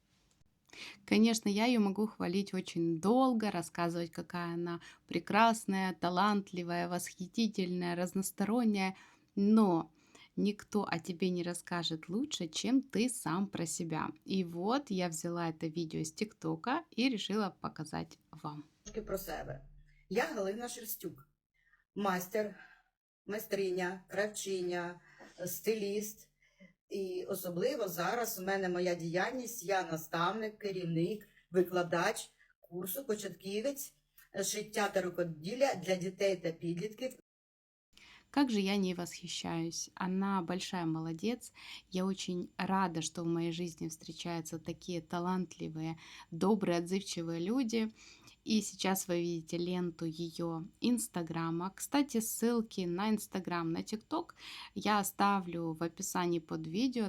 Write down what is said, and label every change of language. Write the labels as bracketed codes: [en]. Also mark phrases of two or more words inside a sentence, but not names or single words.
[ru] Конечно, я ее могу хвалить очень долго, рассказывать, какая она прекрасная, талантливая, восхитительная, разносторонняя, но никто о тебе не расскажет лучше, чем ты сам про себя. И вот я взяла это видео из ТикТока и решила показать вам. [uk] Трошки про себе. Я Галина Шерстюк, майстер, майстриня, кравчиня, стиліст. І особливо зараз у мене моя діяльність, я наставник, керівник, викладач курсу початківець шиття та рукоділля для дітей та підлітків. [ru] Как же я не восхищаюсь. Она большая молодец. Я очень рада, что в моей жизни встречаются такие талантливые, добрые, отзывчивые люди. И сейчас вы видите ленту ее инстаграма. Кстати, ссылки на инстаграм, на тикток я оставлю в описании под видео.